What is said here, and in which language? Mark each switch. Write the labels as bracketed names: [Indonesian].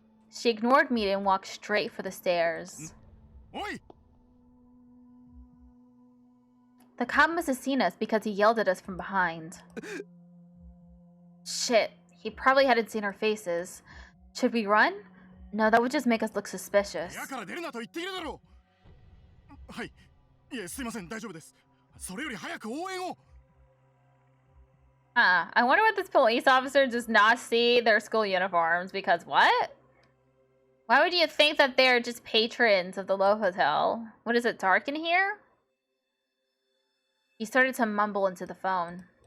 [English] She ignored me and walked straight for the stairs. Oi! The cop must have seen us because he yelled at us from behind. Shit, he probably hadn't seen our faces. Should we run? No, that would just make us look suspicious. [Japanese] 部屋から出るなと言っているだろう。はい。いえ、すいません、大丈夫です。それより早く応援を。 [English] I wonder what this police officer does not see their school uniforms, because what? Why would you think that they're just patrons of the Low Hotel? What, is it dark in here? He started to mumble into the phone.